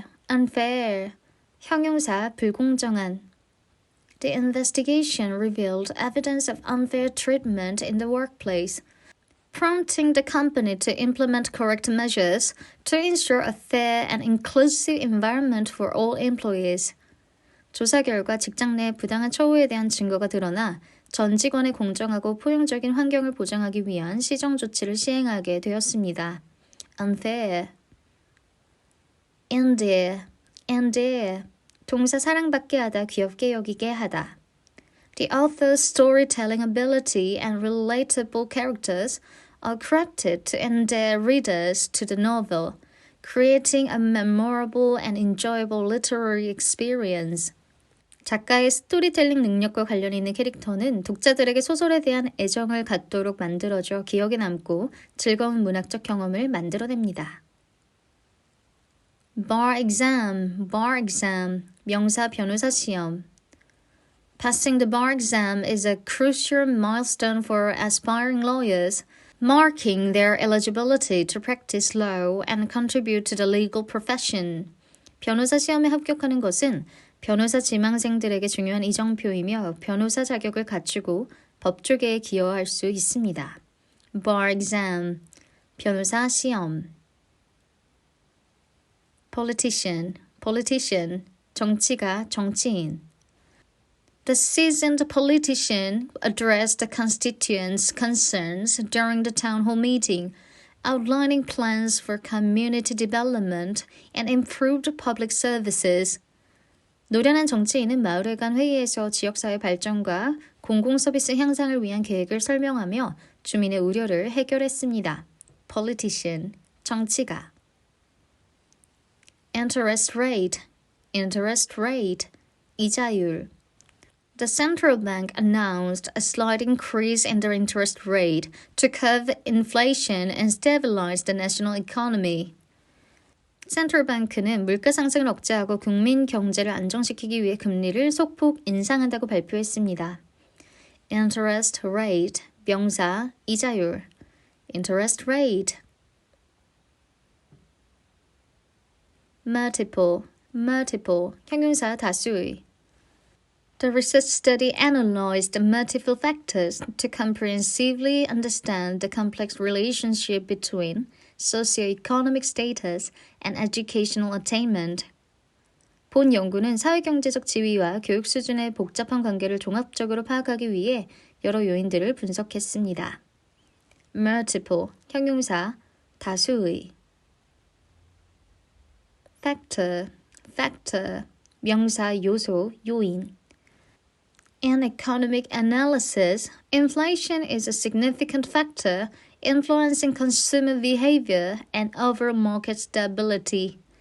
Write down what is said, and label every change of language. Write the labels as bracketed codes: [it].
[ko] unfair, 형용사, 불공정한. [en] The investigation revealed evidence of unfair treatment in the workplace, prompting the company to implement correct measures to ensure a fair and inclusive environment for all employees. [ko] 조사 결과 직장 내 부당한 처우에 대한 증거가 드러나 전 직원의 공정하고 포용적인 환경을 보장하기 위한 시정 조치를 시행하게 되었습니다. [en] unfair. [ko] endear, 동사 사랑받게 하다, 귀엽게 여기게 하다. [en] The author's storytelling ability and relatable characters are crafted to endear readers to the novel, creating a memorable and enjoyable literary experience. [ko] 작가의 스토리텔링 능력과 관련 있는 캐릭터는 독자들에게 소설에 대한 애정을 갖도록 만들어줘 기억에 남고 즐거운 문학적 경험을 만들어냅니다. bar exam, 명사 변호사 시험. [en] Passing the bar exam is a crucial milestone for aspiring lawyers, marking their eligibility to practice law and contribute to the legal profession. [ko] 변호사 시험에 합격하는 것은 변호사 지망생들에게 중요한 이정표이며 변호사 자격을 갖추고 법조계에 기여할 수 있습니다. bar exam, 변호사 시험. politician, 정치가, 정치인. [en] The seasoned politician addressed the constituents' concerns during the town hall meeting, outlining plans for community development and improved public services. [ko] 노련한 정치인은 마을회관 회의에서 지역사회 발전과 공공서비스 향상을 위한 계획을 설명하며 주민의 우려를 해결했습니다. politician, 정치가. interest rate, 이자율. [en] The central bank announced a slight increase in their interest rate to curb inflation and stabilize the national economy. [ko] 센트럴 뱅크는 물가 상승을 억제하고 국민 경제를 안정시키기 위해 금리를 소폭 인상한다고 발표했습니다. interest rate, 명사, 이자율. [en] interest rate. [ko] multiple, 형용사, 다수의. [en] The research study analyzed multiple factors to comprehensively understand the complex relationship between socioeconomic status and educational attainment. [ko] 본 연구는 사회경제적 지위와 교육 수준의 복잡한 관계를 종합적으로 파악하기 위해 여러 요인들을 분석했습니다. multiple, 형용사, 다수의. factor, 명사, 요소, 요인. [en] In economic analysis, inflation is a significant factor influencing consumer behavior and overall market stability.